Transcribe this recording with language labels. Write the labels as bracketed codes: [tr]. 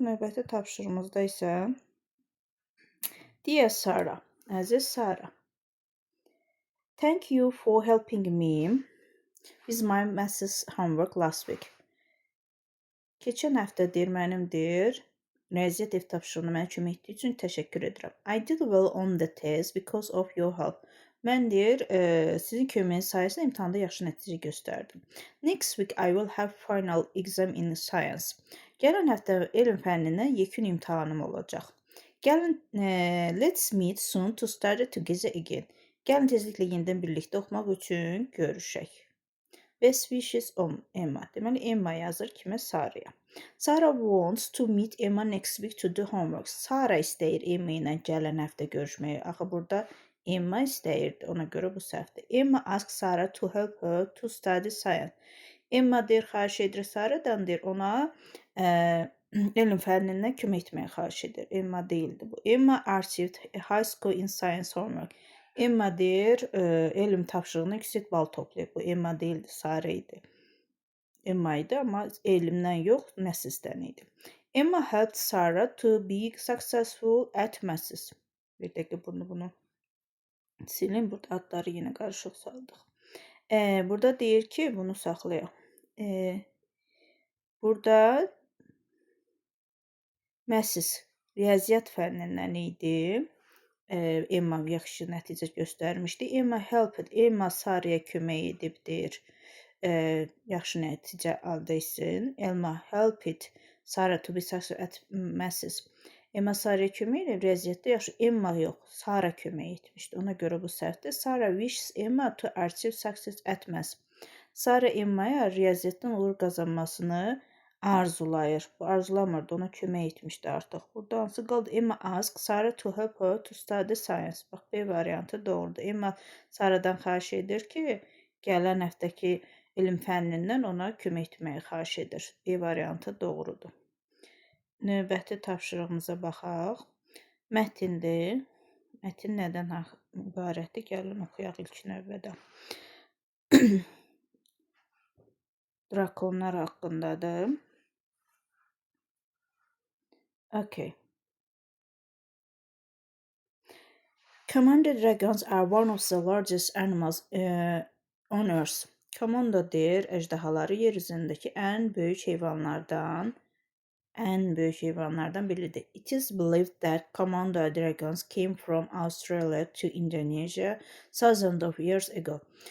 [az] Növbəti tapşırığımızda isə [en] Dear Sarah, [az] əziz Sara, [en] thank you for helping me with my maths homework last week. [az] Keçən həftə mənim riyaziyyat ev tapşırığına mənə kömək etdiyi üçün təşəkkür edirəm. [en] I did well on the test because of your help. [az] Mən sizin köməyiniz sayəsində imtahanda yaxşı nəticə göstərdim. [en] Next week I will have final exam in science. [az] Gələn həftə elm fənnindən yekun imtahanım olacaq. Gəlin, [en] let's meet soon to study together again. [az] Gəlin tezliklə yenidən birlikdə oxumaq üçün görüşək. [en] Best wishes on Emma. [az] Deməli, Emma yazır kimə? Saraya. [en] Sarah wants to meet Emma next week to do homework. [az] Sarah istəyir Emma ilə gələn həftə görüşməyi. Axı burada Emma istəyirdi, ona görə bu səhvdir. Emma asks Sarah to help her to study science. Emma xahiş edir Sarahdan, ona elm fənnindən kömək etməyi xahiş edir. Emma deyildi bu. [en] Emma received a high score in science homework. [az] Emma elm tapşırığına yüksək bal toplayıb. Bu Emma deyildi, Sarah idi. Emma idi, amma elmdən yox, məsizdən idi. [en] Emma helped Sarah to be successful at maths. [az] Bir dəqiqə bunu silin. Burada adları yenə qarışıq saldıq. Burada deyir ki, bunu saxlayaq. Burada maths, riyaziyyat fənnindən idi. Emma yaxşı nəticə göstərmişdi. [en] Emma helped, [az] Emma Saraya kömək edib deyir. Yaxşı nəticə əldə etsin. [en] Emma helped Sarah to be successful at maths. [az] Emma Saraya kömək edib, riyaziyyatda yaxşı. Emma yox, Sarah kömək etmişdi. Ona görə bu səhvdir. [en] Sarah wishes Emma to achieve success at maths. [az] Sarah Emma'ya riyaziyyatdan uğur qazanmasını arzulayır. Bu arzulamırdı, ona kömək etmişdi artıq. Burada hansı qaldı? [en] Emma asks Sarah to help her to study science. [az] Bax, B variantı doğrudur. Emma Sarahdan xahiş edir ki, gələn həftəki elm fənnindən ona kömək etməyi xahiş edir. B variantı doğrudur. Növbəti tapşırığımıza baxaq. Mətindir. Mətin nədən ibarətdir? Gəlin oxuyaq ilk növbədə. Drakonlar haqqındadır. [en] Okay. Komodo dragons are one of the largest animals on Earth. [az] Komodo əjdahaları yer üzərindəki ən böyük heyvanlardan biridir. [en] It is believed that Komodo dragons came from Australia to Indonesia thousands of years ago.